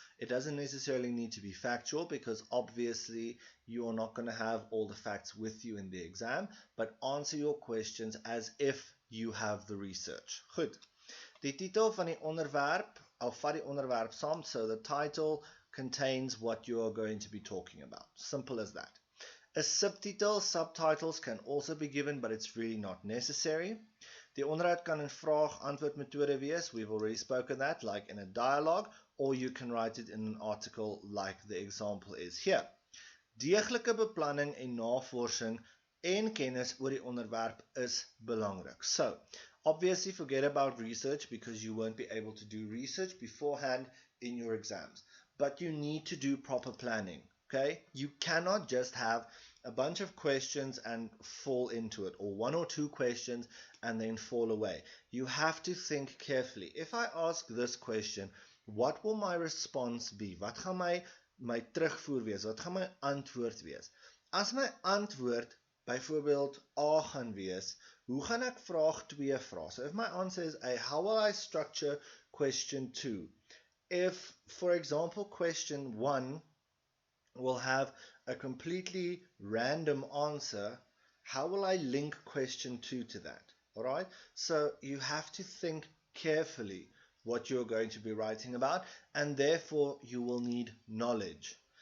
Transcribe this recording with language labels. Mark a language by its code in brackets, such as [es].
[en] It doesn't necessarily need to be factual because obviously you are not going to have all the facts with you in the exam, but answer your questions as if you have the research. [af] Goed. Die titel van die onderwerp, of vat die onderwerp saam, [en] so the title contains what you are going to be talking about. Simple as that. A subtitle, subtitles can also be given, but it's really not necessary. [af] Die onderhoud kan 'n vraag-antwoord metode wees. [en] We've already spoken that, like in a dialogue, or you can write it in an article like the example is here. [af] Deeglike beplanning en navorsing en kennis oor die onderwerp is belangrik. [en] So, obviously forget about research because you won't be able to do research beforehand in your exams. But you need to do proper planning, okay? You cannot just have a bunch of questions and fall into it, or one or two questions and then fall away. You have to think carefully. If I ask this question, what will my response be? [af] Wat gaan my terugvoer wees? Wat gaan my antwoord wees? As my antwoord byvoorbeeld A gaan wees, hoe gaan ek vraag 2 vra? [en] So if my answer is A, how will I structure question 2? If, for example, question 1 will have a completely random answer, how will I link question 2 to that? Alright? So you have to think carefully what you're going to be writing about, and therefore you will need knowledge.